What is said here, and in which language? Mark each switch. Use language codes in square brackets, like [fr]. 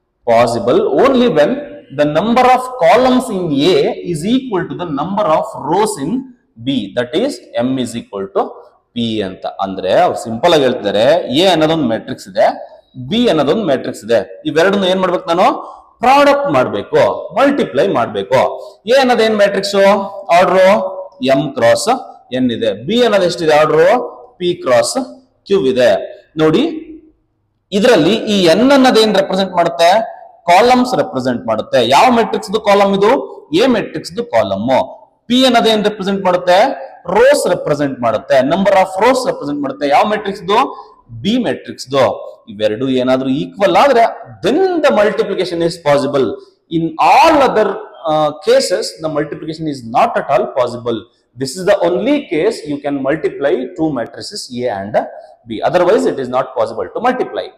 [en] Possible only when the number of columns in A is equal to the number of rows in B, that is M is equal to P ಅಂತ. [kn] ಅಂದ್ರೆ ಅವ್ರು simple ಆಗಿ ಹೇಳ್ತಿದ್ದಾರೆ, A ಅನ್ನೋದೊಂದು matrix ಇದೆ, B ಅನ್ನೋದೊಂದು matrix ಇದೆ. ಇವೆರಡನ್ನು ಏನ್ ಮಾಡ್ಬೇಕು ನಾನು? ಪ್ರಾಡಕ್ಟ್ ಮಾಡ್ಬೇಕು, ಮಲ್ಟಿಪ್ಲೈ ಮಾಡ್ಬೇಕು. ಎ ಅನ್ನೋದು ಏನ್ matrix? Order M cross N ಇದೆ. ಬಿ ಅನ್ನೋದು ಎಷ್ಟಿದೆ? ಆರ್ಡರ್ ಪಿ ಕ್ರಾಸ್ ಕ್ಯೂ ಇದೆ. ನೋಡಿ, ಇದರಲ್ಲಿ ಈ ಎನ್ ಅನ್ನೋದು ಏನ್ ರೆಪ್ರೆಸೆಂಟ್ ಮಾಡುತ್ತೆ? ಕಾಲಮ್ಸ್ ರೆಪ್ರೆಸೆಂಟ್ ಮಾಡುತ್ತೆ. ಯಾವ ಮೆಟ್ರಿಕ್ಸ್ ಕಾಲಮ್ ಇದು? A matrix column. ಪಿ ಅನ್ನೋದು ಏನ್ ರೆಪ್ರೆಸೆಂಟ್ ಮಾಡುತ್ತೆ? ರೋಸ್ ರೆಪ್ರೆಸೆಂಟ್ ಮಾಡುತ್ತೆ. ನಂಬರ್ ಆಫ್ ರೋಸ್ ರೆಪ್ರೆಸೆಂಟ್ ಮಾಡುತ್ತೆ. ಯಾವ ಮೆಟ್ರಿಕ್ಸ್? B matrix. ಇವೆರಡು ಏನಾದ್ರೂ ಈಕ್ವಲ್ ಆದ್ರೆ [en] Then the multiplication is possible. In all other cases the multiplication is not at all possible. This is the only case you can multiply two matrices A and B. Otherwise it is not possible to multiply.